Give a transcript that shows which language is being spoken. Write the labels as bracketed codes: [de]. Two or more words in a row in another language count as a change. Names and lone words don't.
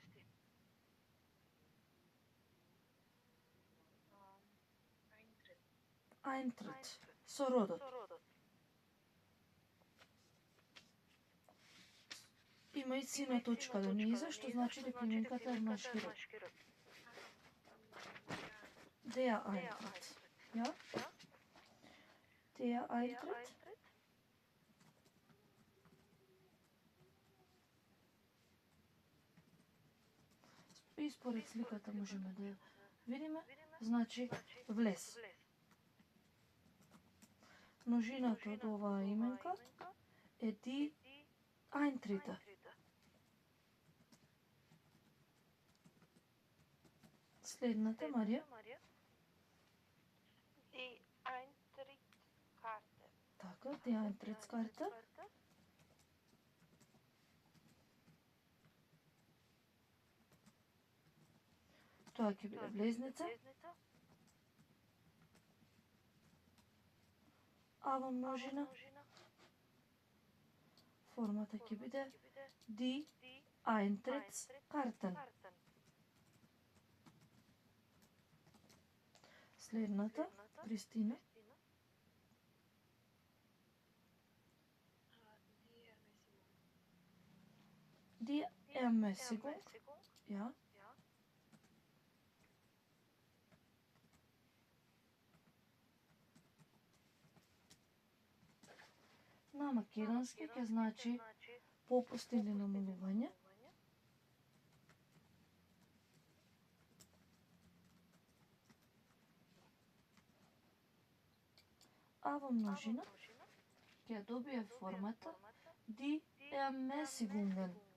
[mk] Eintritt. Со родот. Има и сина точка до низа, што значи дека именката е машки род. [de] Der Eintritt. Ja? Der Eintritt. [mk] И според сликата можеме да видиме, значи влез. Множината од оваа именка е [de] die Eintritte. [mk] Следната, Марија. [de] Die Eintrittskarte. Така, die Eintrittskarte. [mk] Тоа ќе биде влезница. А во множина формата ќе биде [de] die Eintrittskarten. [mk] Следната, Кристина. [de] Die Ermässigung. Ja. [mk] На македонски ќе значи попуст или намалување. А во множина ќе добие формата [de] die Ermässigungen.